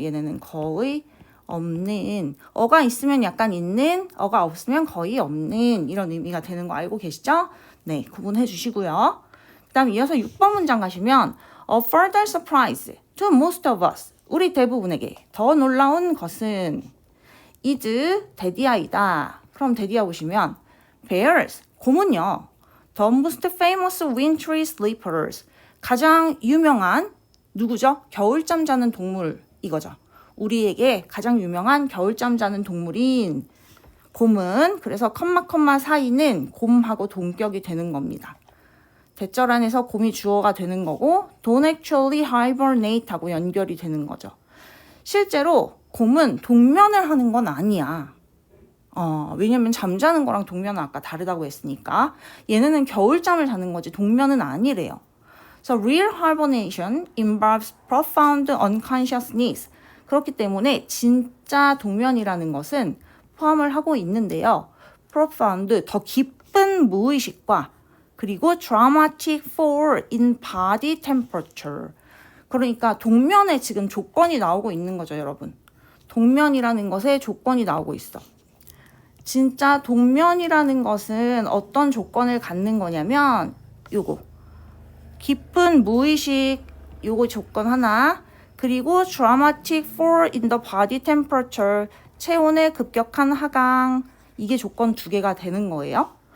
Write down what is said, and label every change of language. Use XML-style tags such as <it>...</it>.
<ko>얘네는 거의 없는. 어가 있으면 약간 있는, 어가 없으면 거의 없는 이런 의미가 되는 거 알고 계시죠? 네, 구분해 주시고요. 그 다음 이어서 6번 문장 가시면</ko> <en>A further surprise to most of us.</en> <ko>우리 대부분에게 더 놀라운 것은 is 데디아이다. 그럼 데디아 보시면 bears, 곰은요.</ko> <en>The most famous wintry sleepers.</en> <ko>가장 유명한 누구죠? 겨울잠 자는 동물 이거죠. 우리에게 가장 유명한 겨울잠 자는 동물인 곰은 그래서 컴마 사이는 곰하고 동격이 되는 겁니다. 대절 안에서 곰이 주어가 되는 거고</ko> <en>don't actually hibernate</en> <ko>하고 연결이 되는 거죠. 실제로 곰은 동면을 하는 건 아니야. 왜냐면 잠자는 거랑 동면은 아까 다르다고 했으니까 얘네는 겨울잠을 자는 거지 동면은 아니래요.</ko> <en>So real hibernation involves profound unconsciousness.</en> <ko>그렇기 때문에 진짜 동면이라는 것은 포함을 하고 있는데요. profound, 더 깊은 무의식과 그리고</ko> <en>dramatic fall in body temperature.</en> <ko>그러니까 동면에 지금 조건이 나오고 있는 거죠, 여러분. 동면이라는 것에 조건이 나오고 있어. 진짜 동면이라는 것은 어떤 조건을 갖는 거냐면 요거. 깊은 무의식 요거 조건 하나, 그리고</ko> <en>dramatic fall in the body temperature,</en> <ko>체온의 급격한 하강, 이게 조건 두 개가 되는 거예요.</ko>